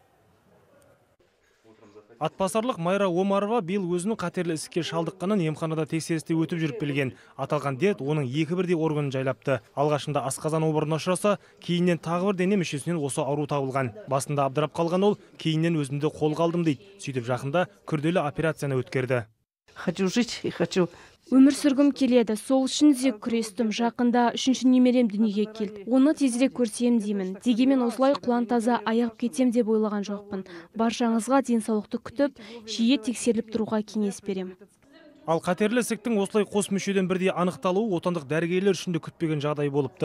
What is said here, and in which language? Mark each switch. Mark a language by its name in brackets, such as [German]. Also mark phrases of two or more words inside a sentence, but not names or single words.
[Kazakh] Атбасарлық Майра Омарова биыл өзінің қатерлі ісікке шалдыққанын емханада тексерісте өтіп жүріп білген. Аталған дерт оның екі бірдей органын жайлапты. Алғашында асқазан обырына ұшыраса, кейіннен тағы бір дене мүшесінен осы ауру табылған. Басында абдырап қалған ол, кейіннен өзімді қолға алдым дейді. Сөйтіп жақында күрделі операцияны өткерді. [Russian] Хочу жить и хочу. [Kazakh] Өмір сүргім келеді, сол үшін де күрестім. Жақында үшінші немерем дүниеге келді. Оны тезірек көрсем деймін. Дегенмен осылай құлан таза аяғып кетем деп ойлаған жоқпын. Баршаңызға денсаулықты күтіп, жиі тексеріліп тұруға кеңес берем. Ал қатерлі ісіктің осылай қос мүшеден бірдей анықталуы отандық дәрігерлер үшін де күтпеген жағдай болыпты.